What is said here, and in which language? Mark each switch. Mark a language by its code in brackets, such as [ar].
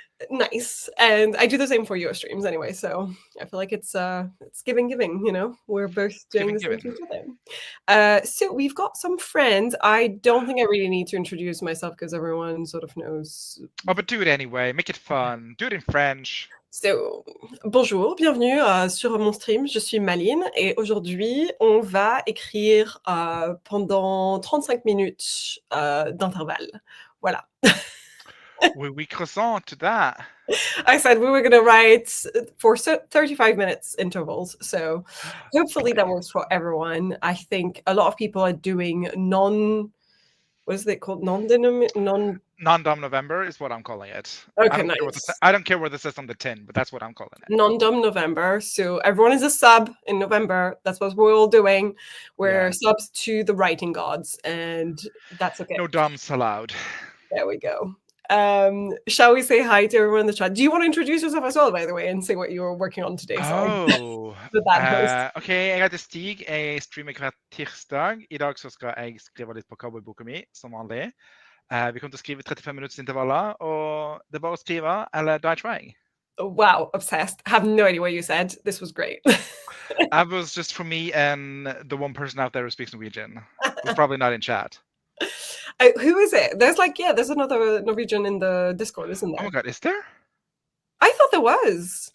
[en] Nice. And I do the same for your streams anyway, so I feel like it's giving, you know. We're both doing Given, the same given. to each other. So we've got some friends. I don't think I really need to introduce myself because everyone sort of knows. Oh, but do it anyway. Make it fun. Do it in French. [fr] So, bonjour, bienvenue sur mon stream. Je suis Malin et aujourd'hui, on va écrire pendant 35 minutes d'intervalle. Voilà. [en] We croissant to that. I said we were going to write for 35 minutes intervals. So hopefully that Okay. works for everyone. I think a lot of people are doing what is it called? Non-dom November is what I'm calling it. Okay, nice. I don't care what this says on the tin, but that's what I'm calling it. Non-dom November. So everyone is a sub in November. That's what we're all doing. We're Yeah. subs to the writing gods, and that's okay. No doms allowed. There we go. Shall we say hi to everyone in the chat? Do you want to introduce yourself as well, by the way, and say what you were working on today? Sorry, Oh. the bad host. [no] OK, jeg heter Stig. Jeg streamer hver tirsdag. I dag så skal jeg skrive litt på cowboyboka mi, som vanlig. Vi kommer til å skrive 35 minutters intervaller, og det er bare å skrive, eller [en] die trying. Wow, obsessed. Have no idea what you said. This was great. That was just for me and the one person out there who speaks Norwegian. Who's probably not in chat. Who is it? There's another Norwegian in the Discord, isn't there? Oh my god, is there? I thought there was.